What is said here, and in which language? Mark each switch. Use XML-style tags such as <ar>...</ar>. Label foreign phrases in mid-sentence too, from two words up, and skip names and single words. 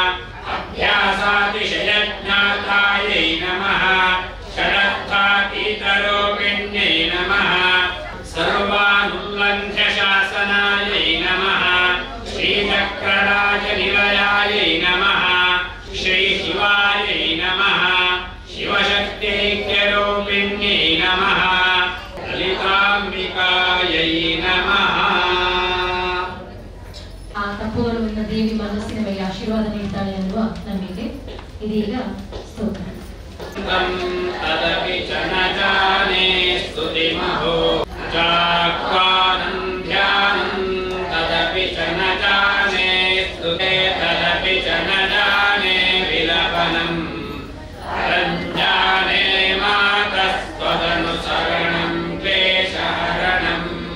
<sa>अभ्यासातिशयज्ञातायै नमः षडर्थातीतरूपिण्यै नमः सर्वानुल्लङ्घ्यशासनायै नमः श्रीचक्रराजनिलयायै नमः श्रीशिवायै नमः शिवशक्त्यैक्यरूपिण्यै नमः ललिताम्बिकायै नमः</sa> <kn>ಆ ತಪೋವನವನ್ನು ದೇವಿ ಮನಸ್ಸಿನ ಮೇಲೆ ಆಶೀರ್ವಾದ ನೀಡ್ತಾಳೆ ಅನ್ನುವ ನಂಬಿಕೆ ಇದೀಗ ಸ್ತೋತ್ರ.</kn> <sa>तदपि च न जाने स्तुतिमहो जाक्वानन्ध्यानं तदपि च न जाने स्तुते तदपि च न जाने विलपनं रञ्जाने मातस्त्वदनुसरणं क्लेशहरणं</sa>